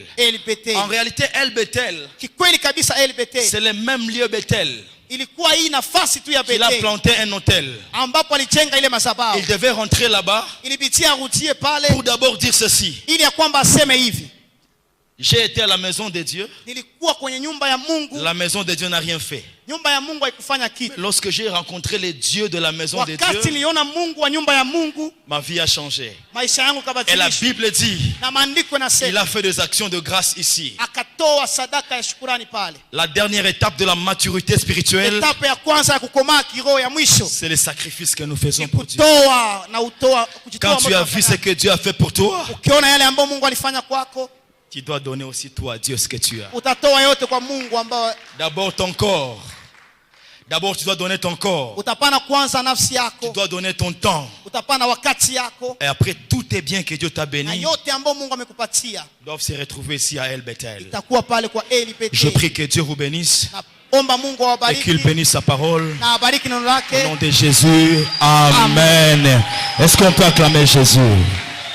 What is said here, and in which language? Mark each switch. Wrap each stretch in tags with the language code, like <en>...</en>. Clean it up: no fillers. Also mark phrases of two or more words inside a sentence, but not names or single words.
<fr>En réalité El Bethel, c'est le même lieu Bethel. Il a planté un hôtel. Il devait rentrer là-bas pour d'abord dire ceci. J'ai été à la maison de Dieu.</fr> <sw>Nilikuwa kwenye nyumba ya Mungu.</sw> <fr>La maison de Dieu n'a rien fait.</fr> <sw>Nyumba ya Mungu haikufanya kitu.</sw> <fr>Lorsque j'ai rencontré les dieux de la maison de</fr> <sw>Wakati niliona Mungu wa nyumba ya Mungu,</sw> <fr>ma vie a changé.</fr> <sw>Maisha yangu</sw> <fr>Et</fr> <sw>kabadilika.</sw> <fr>la Bible dit,</fr> <sw>Na maandiko</sw> <fr>il</fr> <sw>yanasema</sw> <fr>a fait des actions de grâce ici.</fr> <sw>akatoa sadaka ya shukrani pale.</sw> <fr>La dernière étape de la maturité spirituelle,</fr> <sw>Etape ya kwanza ya kukomaa kiroho ya mwisho</sw> <fr>c'est le sacrifice que nous faisons pour Dieu.</fr> <sw>kutoa na utoa kujitoa.</sw> <fr>Quand tu as vu ce que Dieu a fait pour toi,</fr> <sw>Ukiona yale ambayo Mungu alifanya kwako,</sw> <fr>tu dois donner aussi toi à Dieu ce que tu as.</fr> <sw>utatoa yote kwa Mungu ambao.</sw> <fr>D'abord ton corps. D'abord tu dois donner ton corps.</fr> <sw>Utapana kwanza nafsi</sw> <fr>Tu</fr> <sw>yako.</sw> <fr>dois donner ton temps.</fr> <sw>Utapana wakati yako.</sw> <fr>Et après tous tes biens que Dieu t'a</fr> <sw>Na</sw> <fr>bénis</fr> <sw>yote ambayo Mungu amekupatia</sw> <fr>doivent se retrouver ici à El Bethel.</fr> <sw>itakuwa pale kwa Eli pekee.</sw> <fr>Je prie que Dieu vous bénisse</fr> <sw>Naomba Mungu</sw> <fr>et qu'il</fr> <sw>awabariki</sw> <fr>bénisse sa parole.</fr> <sw>na abariki neno lake.</sw> <fr>Au nom de Jésus, Amen. Est-ce qu'on peut acclamer Jésus?</fr>